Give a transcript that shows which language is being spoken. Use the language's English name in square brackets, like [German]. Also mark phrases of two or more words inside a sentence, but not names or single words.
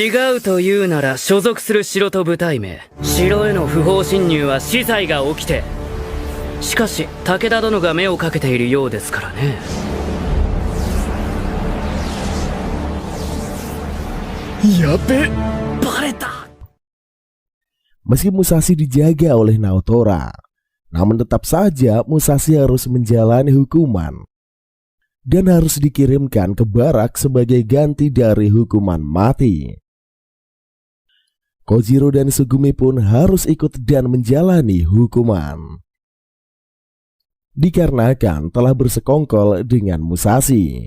[Japanese] 違うというなら所属する城と部隊名。城への不法侵入は死罪が起きて。しかし武田殿が目をかけているようですからね。やべ、バレた。 [Indonesian] Meski Musashi dijaga oleh Naotora, namun tetap saja Musashi harus menjalani hukuman dan harus dikirimkan ke barak sebagai ganti dari hukuman mati. Kojiro dan Sugumi pun harus ikut dan menjalani hukuman dikarenakan telah bersekongkol dengan Musashi.